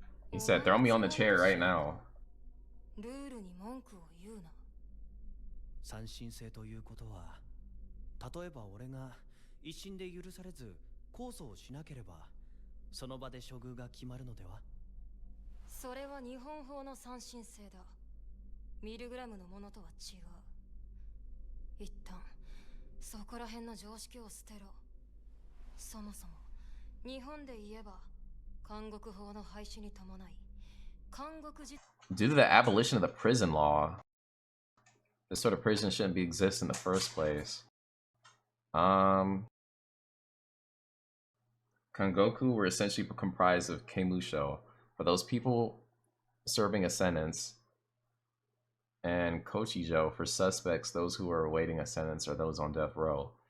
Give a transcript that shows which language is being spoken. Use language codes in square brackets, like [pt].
[en] He said, throw me on the chair right now. [ja] ルールに文句を言うな。三神性ということは、例えば俺が一審で許されず控訴をしなければ、その場で処遇が決まるのでは？それは日本法の三神性だ。ミルグラムのものとは違う。一旦そこら辺の常識を捨てろ。そもそも日本で言えば監獄法の廃止に伴い、監獄自 [en] Due to the abolition of the prison law, this sort of prison shouldn't be exist in the first place. Kangoku were essentially comprised of keimusho, for those people serving a sentence, and kochijo for suspects, those who are awaiting a sentence or those on death row.